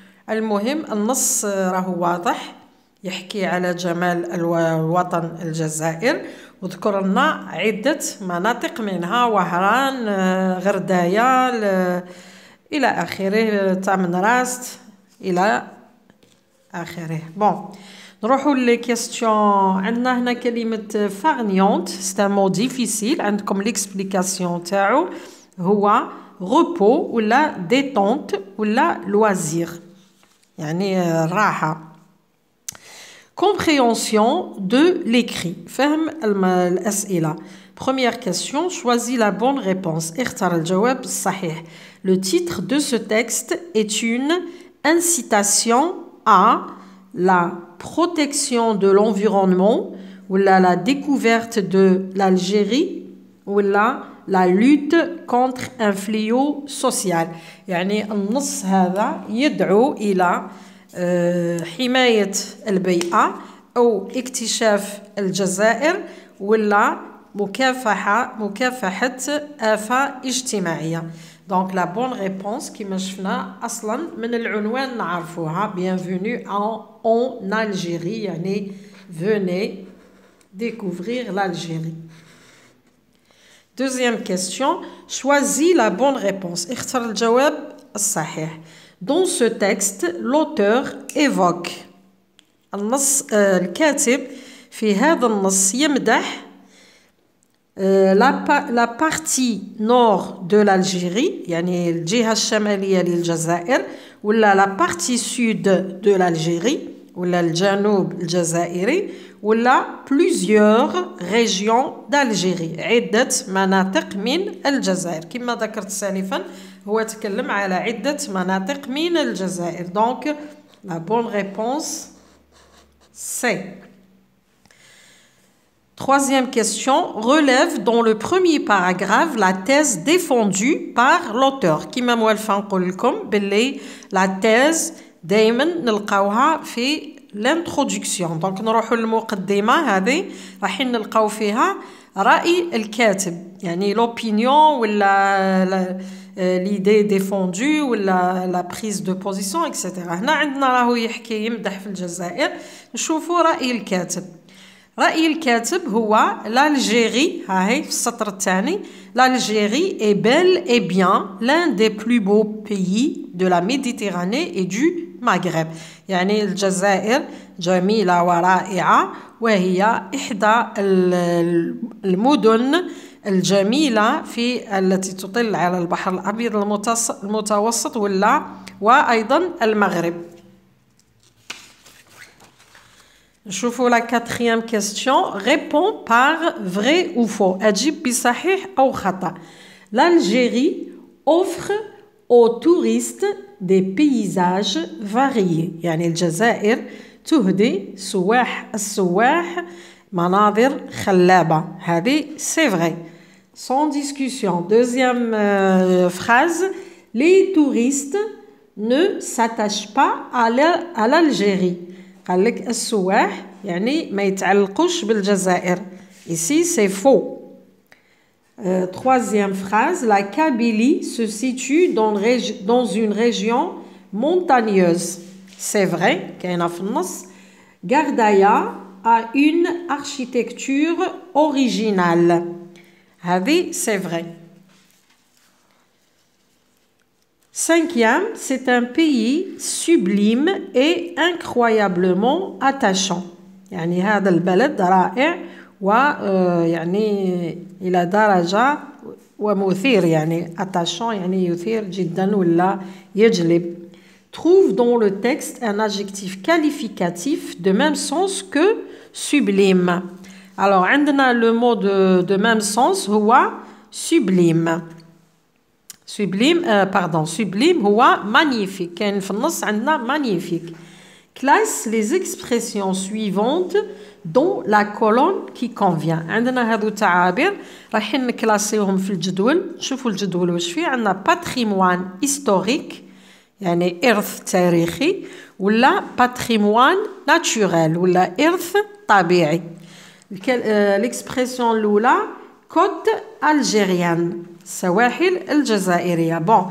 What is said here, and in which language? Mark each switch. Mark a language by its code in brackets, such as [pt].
[ar] المهم النص راهو واضح، يحكي على جمال الوطن الجزائر وذكر لنا عدة مناطق منها وهران، غردايا إلى آخره، تامنراست إلى آخره. نروحوا للكيستيون. عندنا هنا كلمة [fr] farniente، c'est un mot difficile. [ar] عندكم l'explication تاعو هو repos ولا détente ولا loisir، يعني راحة. [fr] Compréhension de l'écrit. [ar] فهم الأسئلة. [fr] Première question, choisis la bonne réponse. [ar] اختر الجواب الصحيح. [fr] Le titre de ce texte est une incitation à la protection de l'environnement ou la découverte de l'Algérie ou la lutte contre un fléau social. [ar] يعني النص هذا يدعو إلى حماية البيئة أو اكتشاف الجزائر ولا مكافحة آفة اجتماعية. [fr] Donc la bonne réponse [ar] كما شفنا أصلا من العنوان نعرفوها [fr] bienvenue en Algérie يعني venez découvrir l'Algérie. Deuxième question, choisis la bonne réponse. [ar] اختر الجواب الصحيح. [fr] Dans ce texte, l'auteur évoque [ar] النص الكاتب في هذا النص يمدح [fr] la partie nord de l'Algérie [ar] يعني الجهة الشمالية للجزائر ولا [fr] la partie sud de l'Algérie [ar] ولا الجنوب الجزائري ولا [fr] plusieurs régions d'Algérie [ar] عدة مناطق من الجزائر. كما ذكرت سالفا هو تكلم على عدة مناطق من الجزائر. [fr] Donc la bonne réponse c'est. Troisième question, relève dans le premier paragraphe la thèse défendue par l'auteur. [ar] كما موالفة نقول لكم باللي la thèse دايما نلقاوها في l'introduction. Donc نروحوا للمقدمة هذه راح نلقاو فيها رأي الكاتب يعني l'opinion ولا [fr] l'idée défendue [ar] ولا [fr] la prise de position etc. [ar] هنا عندنا راهو يحكي يمدح في الجزائر. نشوفوا رأي الكاتب. رأي الكاتب هو [fr] l'Algérie [ar] هاهي في السطر الثاني [fr] l'Algérie est bel et bien l'un des plus beaux pays de la Méditerranée et du Maghreb. [ar] يعني الجزائر جميلة ورائعة وهي إحدى المدن الجميلة التي تطل على البحر الأبيض المتوسط وأيضا المغرب. نشوفوا [fr] la quatrième question. Réponds par vrai ou faux. [ar] أجيب بصحيح أو خطأ. [fr] L'Algérie offre aux touristes des paysages variés. [ar] يعني الجزائر تهدي السواح مناظر خلابة. [fr] هذه c'est vrai. Sans discussion. Deuxième phrase. Les touristes ne s'attachent pas à l'Algérie. [ar] قال لك السواح يعني ما يتعلقوش بالجزائر. [fr] Ici c'est faux. Troisième phrase, la Kabylie se situe dans une région montagneuse. C'est vrai, [ar] كاينه في النص. [fr] Gardaya a une architecture originale. هذه c'est vrai. Cinquième, c'est un pays sublime et incroyablement attachant. [ar] يعني هذا البلد رائع ويعني إلى درجة ومثير يعني attachant يعني يثير جدا ولا يجلب. [fr] Trouve dans le texte un adjectif qualificatif de même sens que sublime. Alors عندنا le mot de même sens هو sublime. Sublime هو magnifique. [ar] كاين في النص عندنا magnifique. [fr] Classe les expressions suivantes dans la colonne qui convient. [ar] عندنا هذو تعابير رايحين نكلاسيوهم في الجدول. شوفوا الجدول واش فيه. عندنا [fr] patrimoine historique [ar] يعني إرث تاريخي ولا [fr] patrimoine naturel [ar] ولا إرث طبيعي. [fr] l'expression الأولى côte algérienne [ar] السواحل الجزائرية.